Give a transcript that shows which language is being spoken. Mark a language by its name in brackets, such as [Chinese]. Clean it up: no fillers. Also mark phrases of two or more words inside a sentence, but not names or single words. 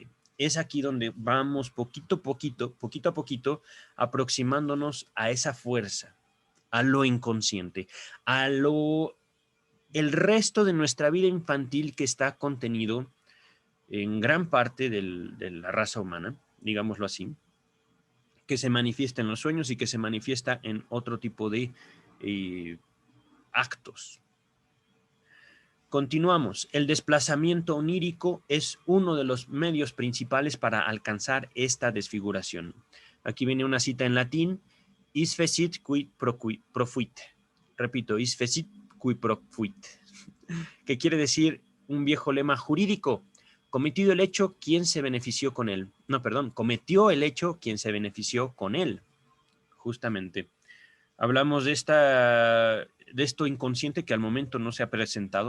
[Spanish] Es aquí donde vamos poquito a poquito, aproximándonos a esa fuerza, a lo inconsciente, el resto de nuestra vida infantil que está contenido en gran parte de la raza humana, digámoslo así, que se manifiesta en los sueños y que se manifiesta en otro tipo de actos. Continuamos. El desplazamiento onírico es uno de los medios principales para alcanzar esta desfiguración. Aquí viene una cita en latín: [Latin] is fecit qui profuit. Repito, is fecit qui profuit. [Spanish] Que quiere decir un viejo lema jurídico: cometido el hecho, quien se benefició con él. No, perdón, cometió el hecho, quien se benefició con él. Justamente. Hablamos de esto inconsciente que al momento no se ha presentado.